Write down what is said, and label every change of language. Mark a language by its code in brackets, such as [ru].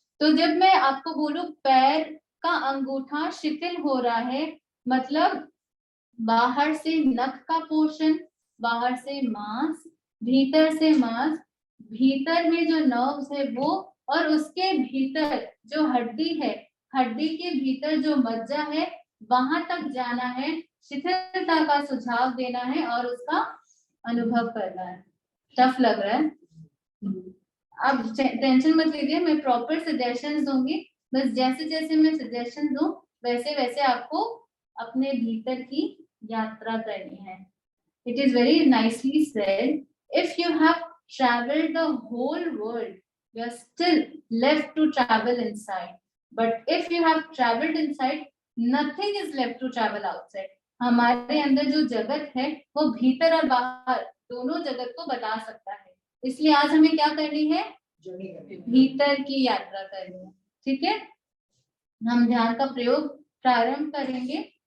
[hi] तो जब मैं आपको बोलूं पैर का अंगूठा शिथिल हो रहा है, मतलब बाहर से नख का पोर्शन, बाहर से मांस, भीतर से मांस, भीतर में जो नर्व्स है वो, और उसके भीतर जो हड्डी है, हड्डी के भीतर जो मज्जा है, वहां तक जाना है, शिथिलता का सुझाव देना है और उसका अनुभव करना है। टफ लग रहा है? अब टेंशन मत लीजिए, मैं प्रॉपर सजेशंस दूंगी। बस जैसे जैसे मैं सजेशन दूं वैसे वैसे आपको अपने भीतर की यात्रा करनी है। [en] It is very nicely said. If you have traveled the whole world, you are still left to travel inside. But if you have traveled inside, nothing is left to travel outside. [hi] हमारे अंदर जो जगत है वो भीतर और बाहर दोनों जगत को बता सकता है। इसलिए आज हमें क्या करनी है? भीतर की यात्रा करनी है, ठीक है। हम ध्यान का प्रयोग प्रारंभ करेंगे।